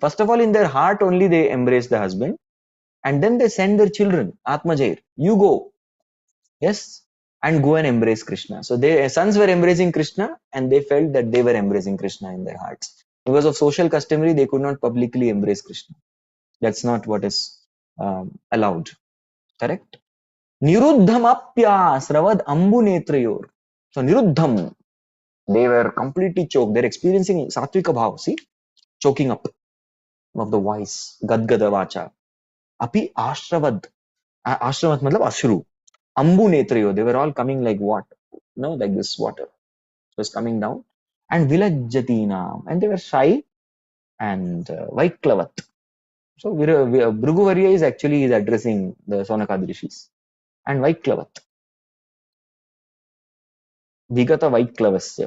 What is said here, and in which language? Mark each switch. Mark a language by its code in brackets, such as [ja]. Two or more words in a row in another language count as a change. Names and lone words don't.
[en] First of all, in their heart only they embrace the husband, and then they send their children, Atmajair, you go. Yes. And go and embrace Krishna. So their sons were embracing Krishna, and they felt that they were embracing Krishna in their hearts. Because of social customary, they could not publicly embrace Krishna. That's not what is allowed. Correct? [sa] Niruddhamapya sravad ambunetrayor. [en] So Niruddham, they were completely choked. They're experiencing [sa] satvika bhav, [en] see? Choking up of the voice. [sa] Gadgada vacha. Api ashravad. Ashravad matlab ashru. Ambu Netrayo, [en] they were all coming like what? Like this water was coming down. And Vilajjatinam, and they were shy and Vaiklavat. So Bhrigu is actually addressing the Sonakad rishis. [sa] And Vaiklavat. Vigata Vaiklavasya.